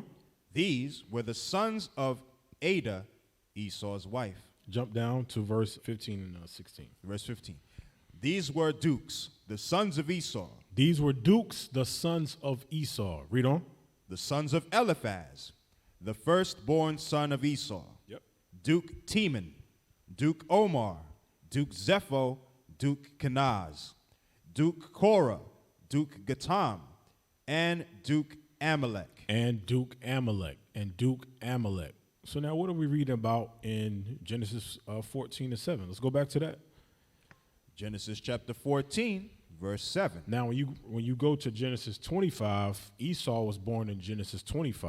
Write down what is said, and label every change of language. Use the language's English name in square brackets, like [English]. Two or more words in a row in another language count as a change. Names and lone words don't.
[English] These were the sons of Ada, Esau's wife. Jump down to verse 15 and 16. Verse 15. These were dukes, the sons of Esau. These were dukes, the sons of Esau. Read on. The sons of Eliphaz, the firstborn son of Esau. Yep. Duke Teman, Duke Omar, Duke Zepho, Duke Kenaz, Duke Korah, Duke Gatam, and Duke Amalek. And Duke Amalek. And Duke Amalek. So now what are we reading about in Genesis 14 and 7? Let's go back to that. Genesis chapter 14, verse 7. Now when you go to Genesis 25, Esau was born in Genesis 25.